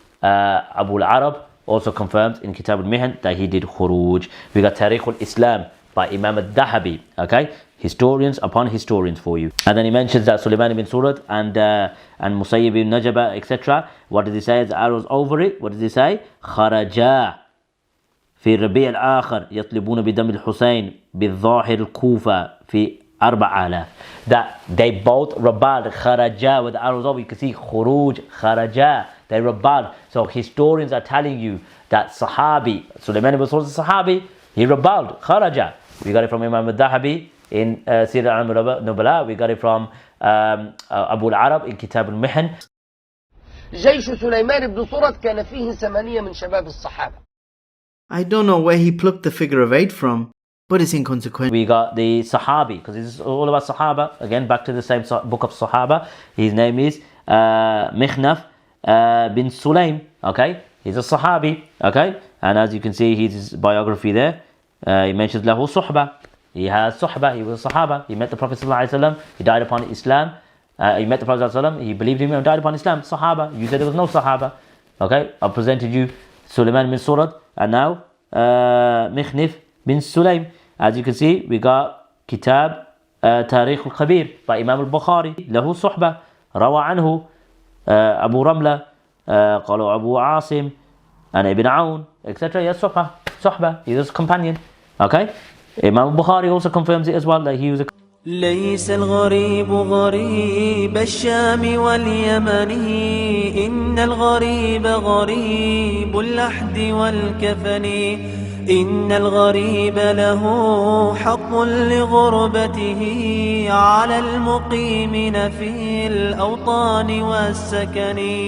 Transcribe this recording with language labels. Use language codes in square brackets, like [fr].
[en] Abu al-Arab also confirms in Kitab al-Mihan that he did khuruj. We got Tarikh al-Islam by Imam al-Dahabi. Okay, historians upon historians for you. And then he mentions that Sulaiman ibn Surah and Musayyib ibn Najaba, etc. What did he say? The arrows over it. What did he say? [ar] خرجا في الربيع الآخر يطلبون بدم الحسين بالظاهر الكوفة في 4000. [en] That they both rebelled. [ar] خرجا [en] with the arrows over. You can see [ar] خروج خرجا. [en] They rebelled. So historians are telling you that Sahabi, Sulaiman ibn Surah the Sahabi, he rebelled. [ar] خرجا. [en] We got it from Imam al-Dahabi in Sir al-Nubala. We got it from Abu al-Arab in Kitab al-Mihan. [ar] جيش سليمان بن سورة كان فيه 8 من شباب الصحابة. [en] I don't know where he plucked the figure of 8 from, but it's inconsequential. We got the Sahabi, because this is all about Sahaba. Again, back to the same book of Sahaba. His name is Mikhnaf bin Sulaim. Okay, he's a Sahabi. Okay, and as you can see, his biography there, he mentions lahu suhba. He has suhba. He was a Sahaba. He met the Prophet ﷺ. He died upon Islam. He met the Prophet ﷺ. He believed in him and died upon Islam. Sahaba. You said there was no Sahaba. Okay, I presented you Sulaiman bin Surad, and now Mikhnif bin Sulaim. As you can see, we got Kitab Tarikh al-Kabir by Imam al-Bukhari. Lahu suhba. Rawa anhu Abu Ramla, [ar] قالوا [en] Abu Asim, and Ibn Aoun, etc. Yes, suhba. He was a companion. Okay. Imam al-Bukhari also confirms it as well, that he was a [ar] ليس الغريب غريب الشام واليمن إن الغريب غريب اللحد والكفن إن الغريب له حق لغربته على المقيمين في الأوطان والسكن